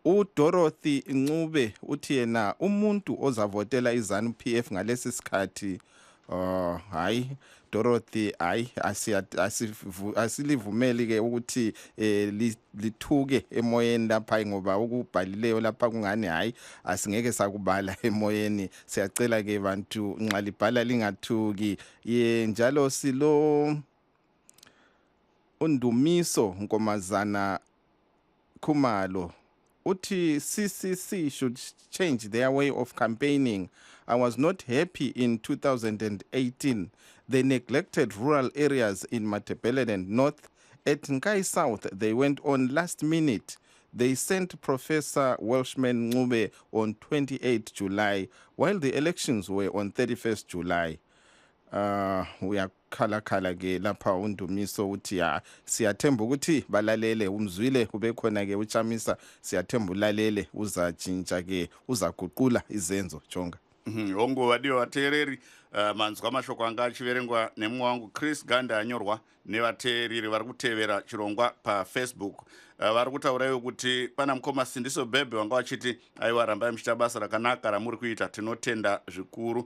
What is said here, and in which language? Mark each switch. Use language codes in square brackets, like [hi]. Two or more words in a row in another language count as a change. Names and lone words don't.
[nd] uDorothy Ncube uthi yena umuntu ozavotela iZanu PF ngalesi sikhathi hayi Dorothy hayi asilivumeli ke ukuthi lithuke emoyeni lapha ngoba ukubhalileyo lapha kungani hayi asingeke sakubala emoyeni. Siyacela ke bantu nxa libhala lingathuki. Njalo silo uNdumiso Nkomazana Khumalo uthi CCC [en] should change their way of campaigning. I was not happy in 2018. They neglected rural areas in Matabeleland North. At Nkai South, they went on last minute. They sent Professor Welshman Ncube on 28 July, while the elections were on 31st July. [nd] Uyakhala ke lapha uNdumiso uthi siyathemba ukuthi balalele umzwile kube khona ke uChamisa siyathemba ulalele uzatshintsha ke uzaguqula izenzo jonga. [sn] Hongo wadiwa vateereri manzwa amashoko anga achiverengwa nemumwe wangu Chris Ganda anyorwa nevateereri vari kutevera chirongwa paFacebook. Vari kutaurawo kuti pana mukoma Sindiso Bebe wanga vachiti aiwa rambai muchiita basa rakanaka ramuri kuita tinotenda zvikuru.